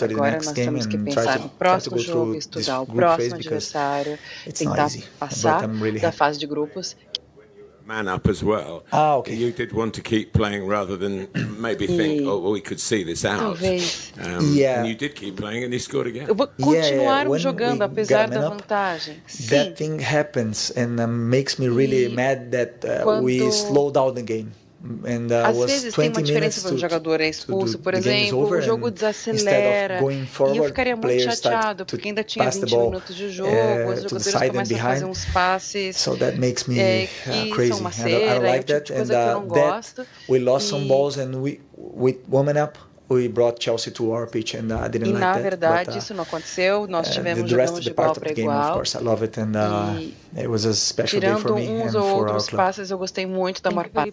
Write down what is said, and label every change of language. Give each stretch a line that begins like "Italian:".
Portuguese: Agora nós temos que pensar no próximo jogo, estudar o próximo adversário, tentar passar da fase de grupos.
English: Man up as well. Okay. You did want to keep playing rather than maybe think, we could see this out.
Portuguese: Talvez.
English: And you did keep playing and he scored again.
Portuguese: Continuaram jogando apesar da vantagem.
English: That thing happens and makes me really mad that we slow down the game.
Portuguese: Às vezes tem uma diferença quando o jogador é expulso, por exemplo, o jogo desacelera e eu ficaria muito chateado porque ainda tinha 20 minutos de jogo, os jogadores começam a fazer uns passes que são uma cera, é o tipo de coisa que eu não gosto.
English: We lost some balls and we women up. We brought Chelsea to our pitch and I didn't like that.
Portuguese: Na verdade, isso não aconteceu. Nós tivemos jogando de igual para igual.
English: I love it and it was a special day for me and for our club.
Portuguese: Tirando uns ou outros passes, eu gostei muito da maior parte.